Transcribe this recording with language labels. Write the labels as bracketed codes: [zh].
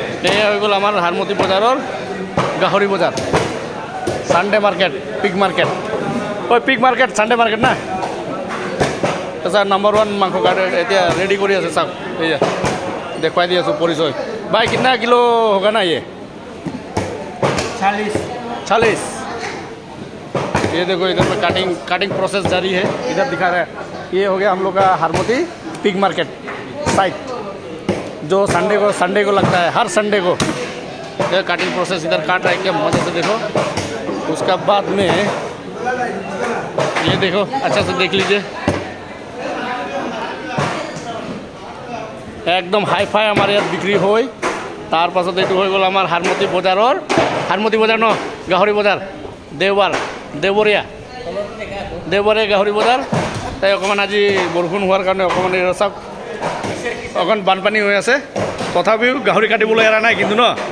[as] এয়া হৈ গ'ল আমাৰ হাৰমতি বজাৰৰ গাহৰি বজাৰ, সানডে মাৰ্কেট, পিগ মাৰ্কেট। ঐ পিগ মাৰ্কেট, সানডে মাৰ্কেট না? আচ্ছা, নাম্বাৰ 1 মাংস কাট এতিয়া ৰেডি কৰি আছে। চাওক এয়া দেখুৱাই দি আছোঁ পৰিচয়। [hi] भाई कितना किलो होगा ना ये? 40। ये देखो इधर में कटिंग प्रोसेस जारी है। इधर दिखा रहा है, ये हो गया हम लोग का हारमती पिग मार्केट साइट, जो संडे को लगता है, हर संडे को। ये कटिंग प्रोसेस इधर काट रहा है, क्या मजे से देखो। उसका बाद में ये देखो, अच्छा से देख लीजिए, एकदम हाई फाई हमारे यहाँ बिक्री হয়। [as] तार पाছত এইটো হৈ গ'ল আমাৰ হাৰমতি বজাৰৰ, হাৰমতি বজাৰ ন গাহৰি বজাৰ, দেওবৰীয়া গাহৰি বজাৰ। তাই অকণমান আজি বৰষুণ হোৱাৰ কাৰণে অকণমান চাওক অকণ বানপানী হৈ আছে, তথাপিও গাহৰি কাটিবলৈ এৰা নাই কিন্তু ন।